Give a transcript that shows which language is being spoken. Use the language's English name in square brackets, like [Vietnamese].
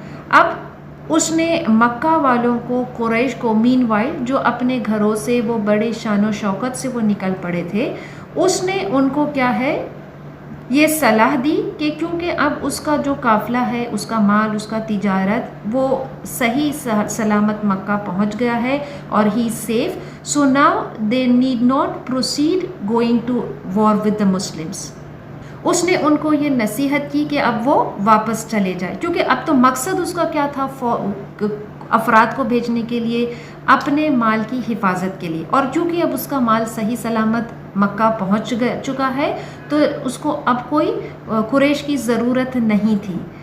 [Urdu] اب اس نے مکہ والوں کو، قریش کو، مین وائل جو اپنے گھروں سے وہ بڑے شان و شوکت سے وہ نکل پڑے تھے، اس نے ان کو کیا ہے یہ صلاح دی کہ کیونکہ اب اس کا جو قافلہ ہے، اس کا مال، اس کا تجارت وہ صحیح سلامت مکہ پہنچ گیا ہے اور ہی safe. [English] So now they need not proceed going to war with the Muslims. [Urdu] اس نے ان کو یہ نصیحت کی کہ اب وہ واپس چلے جائے، کیونکہ اب تو مقصد اس کا کیا تھا، افراد کو بھیجنے کے لیے، اپنے مال کی حفاظت کے لیے. اور چونکہ اب اس کا مال صحیح سلامت مکہ پہنچ چکا ہے تو اس کو اب کوئی قریش کی ضرورت نہیں تھی.